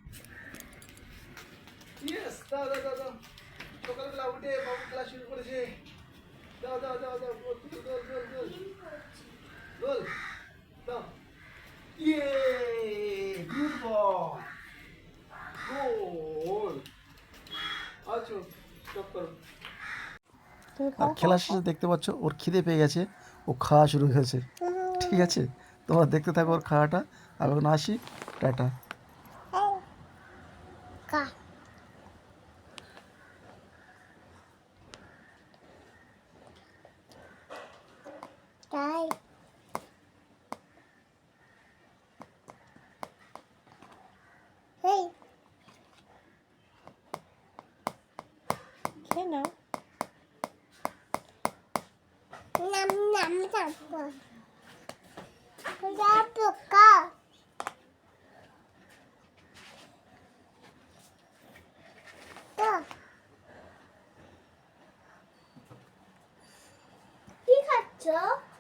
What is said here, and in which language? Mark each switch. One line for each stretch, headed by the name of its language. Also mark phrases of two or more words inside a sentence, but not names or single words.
Bangla: ইয়েস, দাও দাও দাও দাও, সকালবেলা উঠে বাবু ক্লাস শুরু করেছে, দাও দাও দাও দাও, গোল গোল গোল গোল গোল, দাও, ইয়ে,
English: good ball,
Bangla: গোল, আচ্ছা, স্টপ করো। আর খেলা শেষে দেখতে পাচ্ছ ওর খিদে পেয়ে গেছে, ও খাওয়া শুরু হয়েছে। ঠিক আছে, তোমরা দেখতে থাকো ওর খাওয়াটা। আমি এখন আসি, টাটা।
Vietnamese: Đây, hey, thế nào? Nằm nằm nằm rồi. Tôi ra được cơ. Được.
Bangla: কি খাচ্ছ?